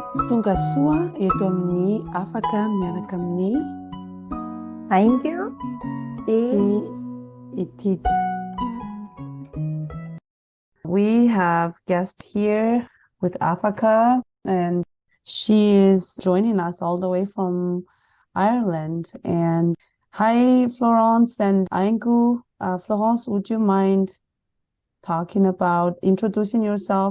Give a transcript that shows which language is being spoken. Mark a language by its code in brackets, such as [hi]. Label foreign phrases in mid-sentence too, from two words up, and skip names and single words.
[mg] Tonga soa eto amin'ny Afaka miaraka amin'ny Aingo sy itity. [en] We have guest here with Afaka, and she is joining us all the way from Ireland. And hi, Florence and Aingo. Florence, would you mind talking about introducing yourself?